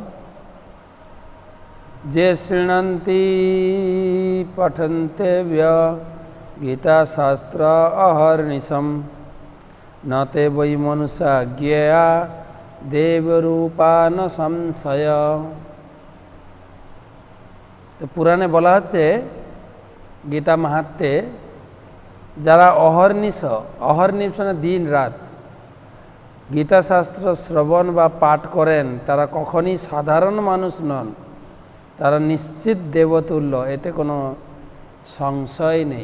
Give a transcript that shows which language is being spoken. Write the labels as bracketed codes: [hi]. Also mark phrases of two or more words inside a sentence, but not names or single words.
[sa] जे शृण्वन्ति पठन्तेभ्य गीता शास्त्र अहर्निशं न ते वै मनुष्या ज्ञेया देवरूपा न संशय। [bn] তো পুরাণে বলা হচ্ছে গীতা মাহাত্ম্যে যারা অহর্নিশ, অহর্নিশ মানে দিন রাত গীতা শাস্ত্র শ্রবণ বা পাঠ করেন তারা কখনই সাধারণ মানুষ নন, তারা নিশ্চিত দেবতুল্য, এতে কোনো সংশয় নেই।